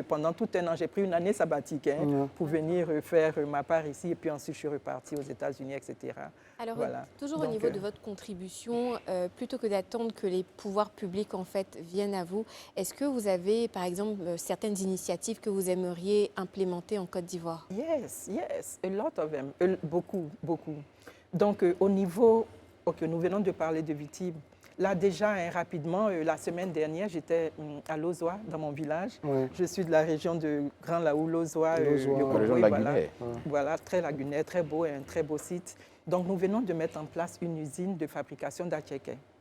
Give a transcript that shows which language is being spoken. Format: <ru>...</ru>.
<fr>Pendant tout un an, j'ai pris une année sabbatique pour venir faire ma part ici. Et puis ensuite, je suis reparti aux États-Unis, etc. Alors, toujours au niveau de votre contribution, plutôt que d'attendre que les pouvoirs publics, en fait, viennent à vous, est-ce que vous avez, par exemple, certaines initiatives que vous aimeriez implémenter en Côte d'Ivoire?</fr> <en>Yes, a lot of them. Beaucoup.</en> <fr>Donc, au niveau... OK, nous venons de parler de Viti. Là, déjà, rapidement, la semaine dernière, j'étais à Lozoa, dans mon village. Oui. Je suis de la région de Grand Laou, Lozoa. La région de la Guinée. Voilà, très lagunaire, très beau, un très beau site. Donc, nous venons de mettre en place une usine de fabrication d'attiéké.</fr>